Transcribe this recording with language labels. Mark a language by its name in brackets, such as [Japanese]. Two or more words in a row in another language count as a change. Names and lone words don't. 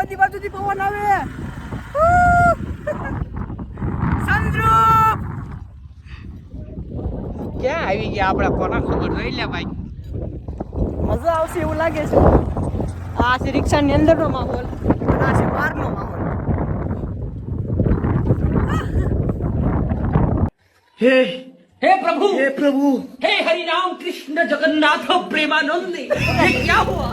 [Gujarati] બધી બાજુથી પવન આવે. સનરૂફ ક્યાં આવી ગયા આપણા કોના ખબર જોઈ લે ભાઈ મજા આવશે એવું લાગે છે આ છે રિક્ષાની અંદરનો માહોલ અને આ છે બહારનો માહોલ [Hindi] हे प्रभु हे हरि राम कृष्ण जगन्नाथ प्रेमानंद ये क्या हुआ